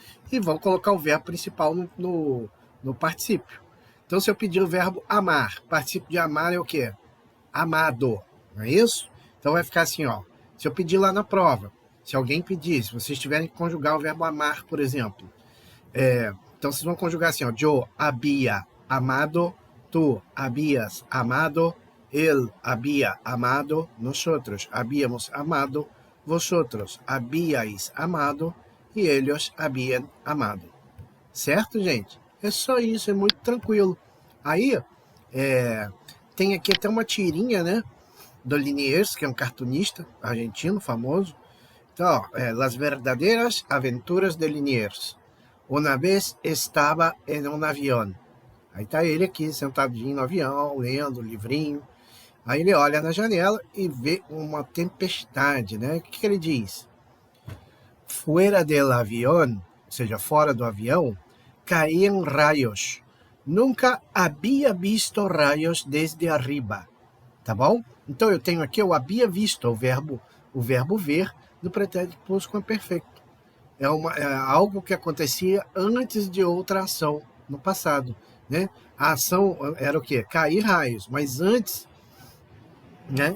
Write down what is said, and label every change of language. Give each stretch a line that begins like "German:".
Portuguese: E vão colocar o verbo principal no particípio. Então, se eu pedir o verbo amar, particípio de amar é o quê? Amado, não é isso? Então vai ficar assim, ó. Se eu pedir lá na prova, se alguém pedir, se vocês tiverem que conjugar o verbo amar, por exemplo, então vocês vão conjugar assim, ó.
Spanish: Yo había amado, tú habías amado, él había amado, nosotros habíamos amado, vosotros habíais amado e ellos habían amado.
Portuguese: Certo, gente? É só isso, é muito tranquilo. Aí, tem aqui até uma tirinha, né? Do Liniers, que é um cartunista argentino famoso. Então, Las Verdaderas Aventuras de Liniers. Uma vez estava em um avião. Aí tá ele aqui, sentadinho no avião, lendo o livrinho. Aí ele olha na janela e vê uma tempestade, né? O que ele diz?
Spanish: Fuera del
Portuguese: avião, ou seja, fora do avião, caíam raios.
Spanish: Nunca havia visto raios desde arriba.
Portuguese: Tá bom? Então eu tenho aqui, eu havia visto o verbo ver no pretérito plusquamperfecto. É algo que acontecia antes de outra ação no passado, né? A ação era o quê? Cair raios, mas antes, né?